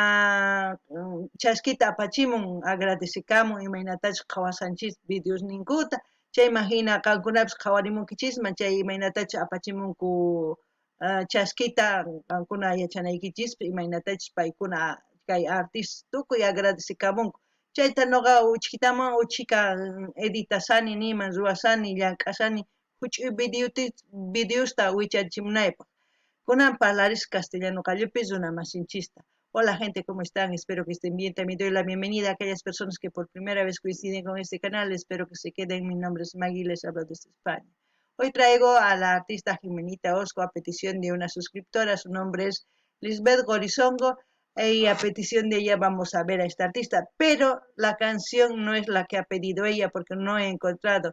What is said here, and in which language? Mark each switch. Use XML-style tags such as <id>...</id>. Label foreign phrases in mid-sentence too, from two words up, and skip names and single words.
<qu>chaskita apachimun agradecikamun imaynatachus qhawasanchis videos ninkuta chayman hina qankunapis qhawarimunkichisman chay imaynatachus apachimunku chaskita qankuna yachanaykichispi imaynatachus paykuna kay artistas tukuy agradecikamunku chayta noqa uchika editasani niman ruwasani llank'asani huch'uy videosta wicharichimunaypaq. Kunan parlaris castellano qallupi runa masinchista.</qu> <es>Hola gente, ¿cómo están? Espero que estén bien. También doy la bienvenida a aquellas personas que por primera vez coinciden con este canal. Espero que se queden. Mi nombre es Maggie, les hablo desde España. Hoy traigo a la artista Jimenita Osco a petición de una suscriptora. Su nombre es Lisbeth Gorizongo. Y a petición de ella vamos a ver a esta artista, pero la canción no es la que ha pedido ella porque no he encontrado.</es>